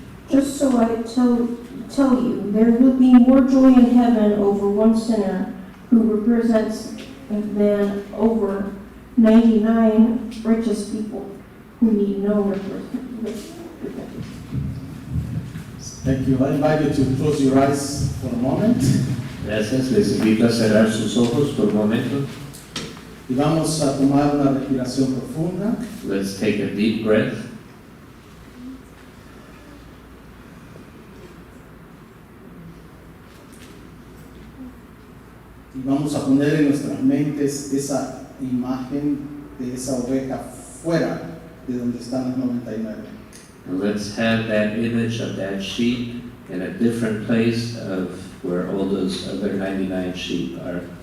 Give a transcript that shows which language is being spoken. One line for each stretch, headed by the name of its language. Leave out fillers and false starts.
English: Just so I tell you, there will be more joy in heaven over one sinner who represents than over 99 righteous people who need no repentance. Thank you. I invite you to close your eyes for a moment.
Spanish: Gracias, les invito a cerrar sus ojos por un momento. Y vamos a tomar una respiración profunda.
English: Let's take a deep breath.
Spanish: Y vamos a poner en nuestras mentes esa imagen de esa oveja fuera de donde están los 99.
English: And let's have that image of that sheep in a different place of where all those other 99 sheep are.